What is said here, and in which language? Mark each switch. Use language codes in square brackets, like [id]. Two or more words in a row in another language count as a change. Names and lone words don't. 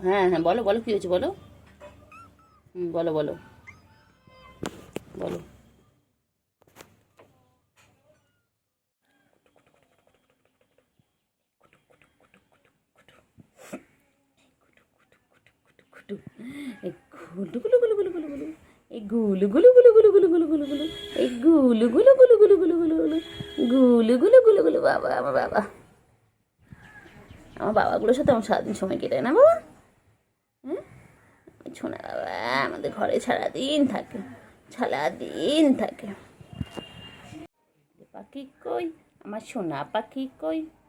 [bn] হ্যাঁ হ্যাঁ বলো বলো, কী হয়েছে বলো, হুম বলো বলো বলো। এই গুলু গুলু গুলু গুলু গুলু গুলু, এই গুলু গুলু গুলু গুলু গুলু গুলু গুলু গুলু, এই গুলু গুলু গুলু গুলু গুলু গুলু গুলু, গুলু গুলু গুলু গুলু, বাবা আমার বাবা, আমার বাবাগুলোর সাথে আমার সারাদিন সময় কেটে না বাবা। হ্যাঁ সোনা বাবা আমাদের ঘরে সারাদিন থাকে, সারাদিন থাকে। পাখি কই, আমার সোনা পাখি কই?